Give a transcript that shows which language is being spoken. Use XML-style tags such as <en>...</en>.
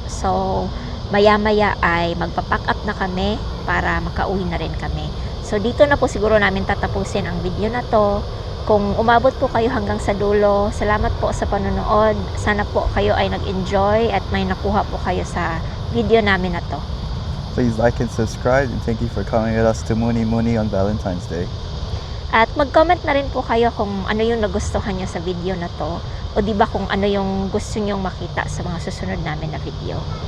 <tl>So maya-maya ay magpa-pack up na kami para makauwi na rin kami. So dito na po siguro namin tatapusin ang video na to. Kung umabot po kayo hanggang sa dulo, salamat po sa panonood. Sana po kayo ay nag-enjoy at may nakuha po kayo sa video namin na to.</tl> <en>Please like and subscribe, and thank you for coming with us to Muni Muni on Valentine's Day.</en> <tl>At mag-comment na rin po kayo kung ano yung nagustuhan nyo sa video na to. O di ba kung ano yung gusto nyong makita sa mga susunod namin na video.</tl>